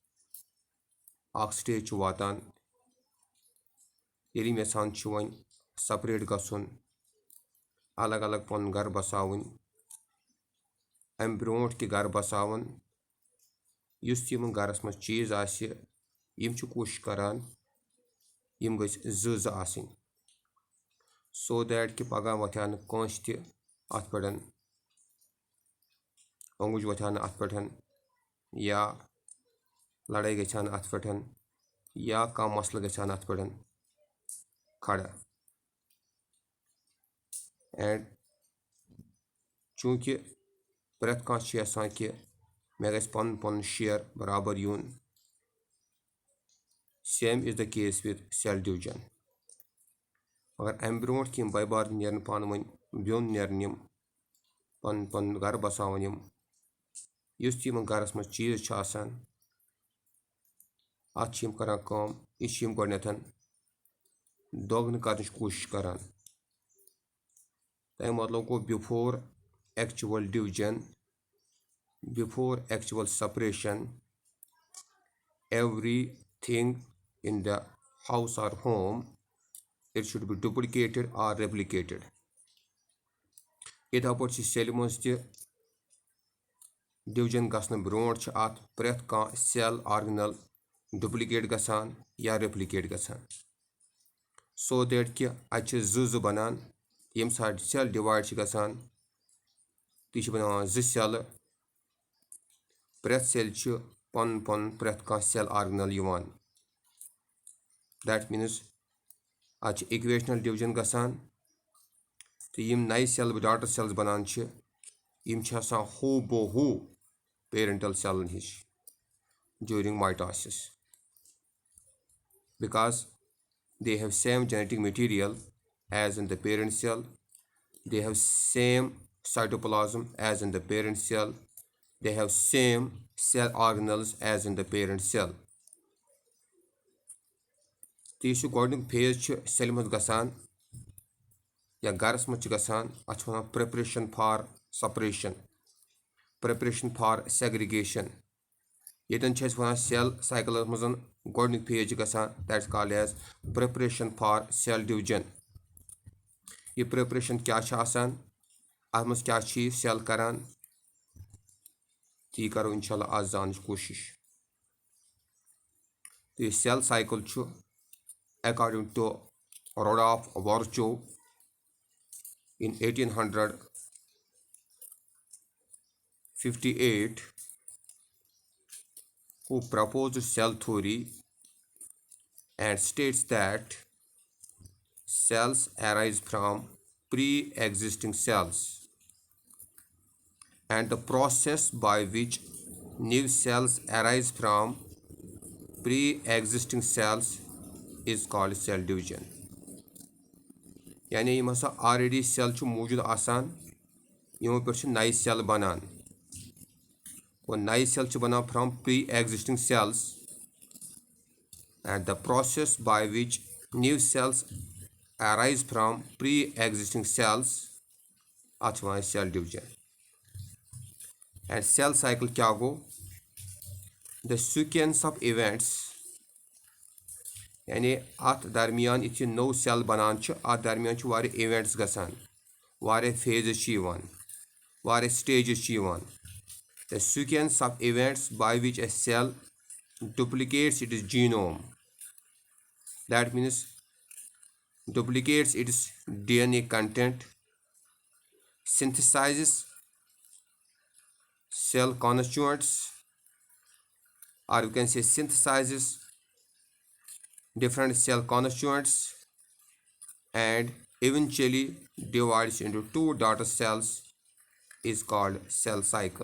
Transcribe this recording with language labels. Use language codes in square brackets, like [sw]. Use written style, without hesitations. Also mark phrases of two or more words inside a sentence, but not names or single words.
[ks] स्टेज वातान यम यसान वन सेपरेट गसन अलग अलग पन घर बसावन अम ब्रोट कि घर बसावन युस यम घरस मज चीज़ यम कोशिश करान यम गस ज़ आसनी, [en] so that [ks] कि पगह वथा कंस ते अत पे अंगुज वथा अत पे या लड़ाई गई अत पे या कह मसल गई अत पे खड़ा। एंड चूँकि प्रेत कह यसान कि मे गस पन पन शेयर बराबर यून, [en] same is the case with cell division. [ks] मगर अम ब्रोट कि बाय बार नेरन पान वन ब्योन नेरन यम पन पन घर बसावन यम युस यम घरस मज चीज़ अत करान काम यह गोडनेथ दोगन कर कोशिश करान। तमें मतलब [en] go before actual division, before actual separation, everything in the house or home, it should be duplicated or replicated. [ks] इधा पे सेल मज डिवीजन गसन ब्रोट अत प्रेत कह [en] cell organelle duplicate [ks] गसान या रेप्लिकेट गसान, [en] so that [ks] कि अत ज़ बनान। यम साथ [en] cell divide [ks] गसान ती बनावान ज़ सेल, प्रेत सेल पन पन प्रेत कह [en] cell organelle [ks] युवान। [en] that means [ks] अत [en] equational division [ks] गसान तो यम नए [en] cell daughter cells [ks] बनान यम हू बो हू पेरेंटल सेलन हिश [en] during mitosis, because they have same genetic material as in the parent cell, they have same cytoplasm as in the parent cell, they have same cell organelles as in the parent cell. [ks] तो यह गोडनिक फेज सेल मज गसान या घरस मज गसान अत वन [en] preparation for separation, preparation for segregation. [ks] यतन वन सेल साइकिल मज गोडनिक फेज गसान [en] that is called as preparation for cell division. [ks] यह प्रिपरेशन क्या अत मज क्या सेल करान ती करो इंशाल्लाह आज जान कोशिश। तो यह [en] cell cycle according to Rodolphe Virchow in 1800 58, who proposed cell theory and states that cells arise from pre-existing cells, and the process by which new cells arise from pre-existing cells is called cell division. [ks] यानी यम हसा [en] already cell [ks] मौजूद आसान यमो पे नए सेल बनान और नए सेल बनान [en] from pre existing cells and the process by which new cells arise from pre-existing cells at one cell division. And cell cycle [ks] क्या गो? [en] The sequence of events [ks] यानी अत दरमियान यह नो सेल बनान अत दरमियान वारिया इवेंट्स गसान वारिया फेजेस वारिया स्टेजेस [en] the sequence of events by which a cell duplicates its genome, that means duplicates its DNA content, synthesizes cell constituents, or you can say synthesizes different cell constituents and eventually divides into two daughter cells is called cell cycle.